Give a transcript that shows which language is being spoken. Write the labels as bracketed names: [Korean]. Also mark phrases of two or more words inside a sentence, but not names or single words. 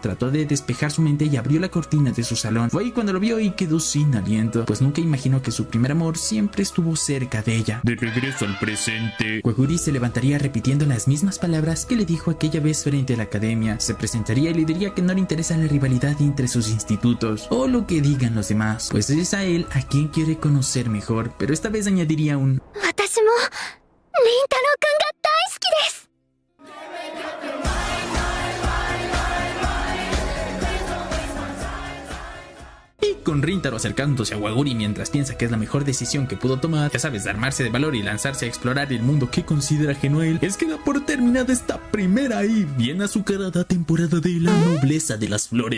[Spanish] Trató de despejar su mente y abrió la cortina de su salón. Fue ahí cuando lo vio y quedó sin aliento, pues nunca imaginó que su primer amor siempre estuvo cerca de ella. De regreso al presente. Waguri se levantaría repitiendo las mismas palabras que le dijo aquella vez frente a la academia. Se presentaría y le diría que no le interesa la rivalidad entre sus institutos o lo que digan los demás, pues es a él a quien quiere conocer mejor, pero esta vez añadiría un [Japanese] 私も凛太郎くんが大好きです。 [Spanish] Y con Rintaro acercándose a Waguri mientras piensa que es la mejor decisión que pudo tomar, ya sabes, de armarse de valor y lanzarse a explorar el mundo que considera ajeno a él, es que da por terminada esta primera y bien azucarada temporada de La Nobleza de las Flores.